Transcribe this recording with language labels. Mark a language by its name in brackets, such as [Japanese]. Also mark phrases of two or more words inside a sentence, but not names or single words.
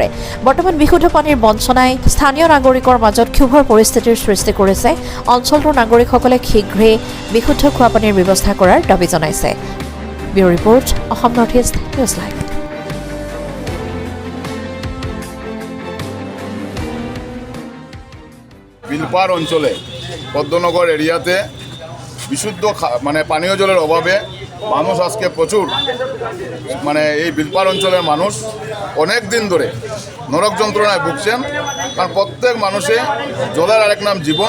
[Assamese] বৰ্তমান বিশুদ্ধ পানীৰ বঞ্চনাই স্থানীয় নাগৰিকৰ মাজত ক্ষোভৰ পৰিস্থিতিৰ সৃষ্টি কৰিছে। অঞ্চলটোৰ নাগৰিকসকলে শীঘ্ৰেই বিশুদ্ধ খোৱা পানীৰ ব্যৱস্থা কৰাৰ দাবী জনাইছে। ব্যুৰ ৰিপৰ্ট, অসম নৰ্থ ইষ্ট নিউজ লাইভ। [Bangla] বিলপার অঞ্চলে পদ্মনগর এরিয়াতে বিশুদ্ধ পানীয় জলের অভাবে মানুষ আজকে প্রচুর এই বিলপার অঞ্চলের মানুষ অনেক দিন ধরে নরক যন্ত্রণায় ভুগছেন। কারণ প্রত্যেক মানুষে জলের আরেক নাম জীবন।